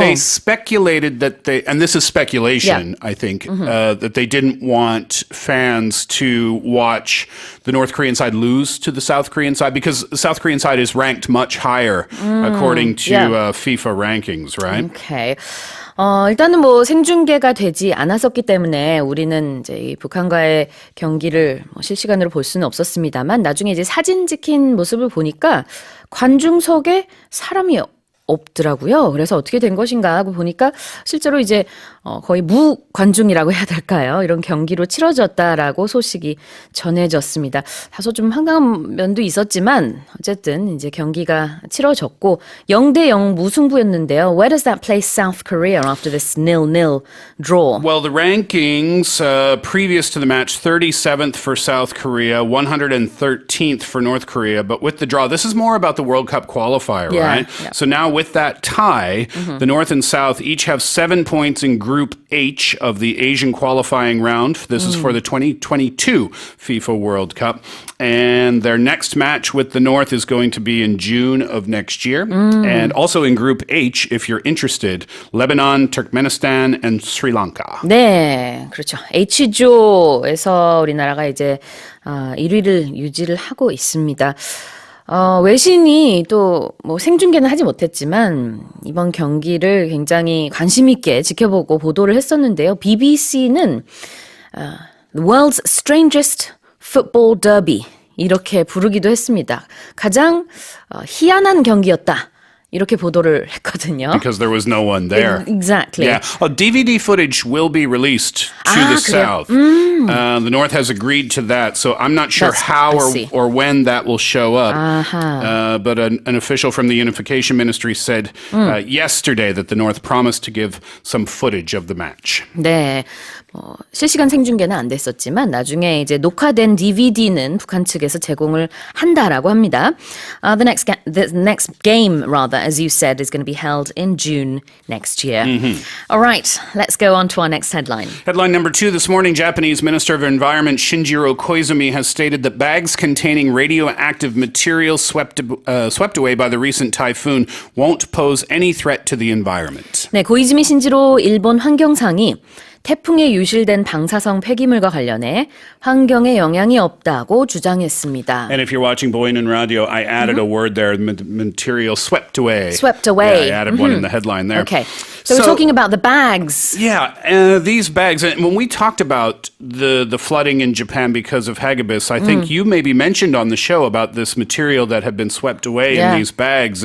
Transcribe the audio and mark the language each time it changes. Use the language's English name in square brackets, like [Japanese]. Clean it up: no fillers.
[English] They speculated that and this is speculation, I think, that they didn't want fans to watch the North Korean side lose to the South Korean side, because the South Korean side is ranked much higher according to FIFA rankings, right? Okay. [Korean] 일단은 생중계가 되지 않았었기 때문에 우리는 이제 이 북한과의 경기를 실시간으로 볼 수는 없었습니다만 나중에 이제 사진 찍힌 모습을 보니까 관중석에 사람이 없더라고요. 그래서 어떻게 된 것인가 하고 보니까 실제로 이제 거의 무관중이라고 해야 될까요? 이런 경기로 치러졌다라고 소식이 전해졌습니다. 다소 좀 한가한 면도 있었지만 어쨌든 이제 경기가 치러졌고 0대0 무승부였는데요. [English] Where does that place South Korea after this 0-0 draw? Well, the rankings previous to the match, 37th for South Korea, 113th for North Korea. But with the draw, this is more about the World Cup qualifier, right? Yeah. So now with that tie, the North and South each have 7 points in Group H of the Asian qualifying round. This is for the 2022 FIFA World Cup. And their next match with the North is going to be in June of next year. And also in Group H, if you're interested, Lebanon, Turkmenistan, and Sri Lanka. [Korean] 네, 그렇죠. H조에서 우리나라가 이제 1위를 유지를 하고 있습니다. 외신이 또 뭐 생중계는 하지 못했지만 이번 경기를 굉장히 관심 있게 지켜보고 보도를 했었는데요. BBC는 [English] The World's Strangest Football Derby [Korean] 이렇게 부르기도 했습니다. 가장 희한한 경기였다. 이렇게 보도를 했거든요. [English] Because there was no one there. Exactly. Yeah. DVD footage will be released to the South. The North has agreed to that, so I'm not sure how or when that will show up. But an official from the Unification Ministry said yesterday that the North promised to give some footage of the match. [Korean] 네. 실시간 생중계는 안 됐었지만 나중에 이제 녹화된 DVD는 북한 측에서 제공을 한다라고 합니다. [English] The next game, rather, as you said, is going to be held in June next year. All right, let's go on to our next headline. Headline number 2 this morning, Japanese Minister of Environment Shinjiro Koizumi has stated that bags containing radioactive material swept away by the recent typhoon won't pose any threat to the environment. [Korean] 네, 고이즈미 신지로 일본 환경상이 태풍에 유실된 방사성 폐기물과 관련해 환경에 영향이 없다고 주장했습니다. [English] And if you're watching Boynan Radio, I added a word there, material swept away. Swept away. Yeah, I added one in the headline there. Okay. So we're talking about the bags. Yeah, these bags. And when we talked about the flooding in Japan because of Hagibis, I think you maybe mentioned on the show about this material that had been swept away in these bags.